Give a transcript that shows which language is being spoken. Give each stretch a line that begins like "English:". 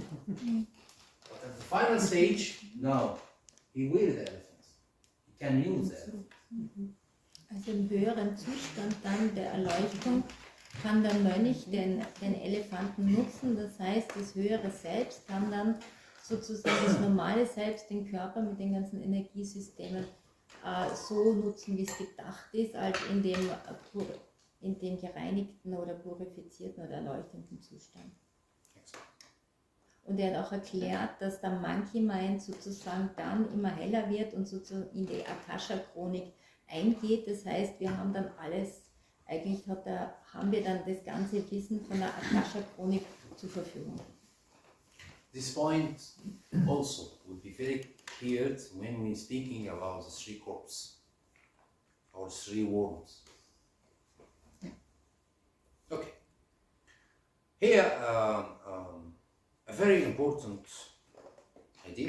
English: But at the final stage, no, he will the elephant. He can use the elephant.
German: Also im höheren Zustand dann der Erleuchtung kann der Mönch den Elefanten nutzen, das heißt, das höhere Selbst kann dann sozusagen das normale Selbst, den Körper mit den ganzen Energiesystemen so nutzen, wie es gedacht ist, als in dem gereinigten oder purifizierten oder erleuchtenden Zustand. Und er hat auch erklärt, dass der Monkey Mind sozusagen dann immer heller wird und sozusagen in die Akasha-Chronik eingeht. Das heißt, wir haben dann alles, eigentlich haben wir dann das ganze Wissen von der Akasha-Chronik zur Verfügung.
English: This point also will be very clear when we're speaking about the three corps or three worlds. Okay. Here, a very important idea.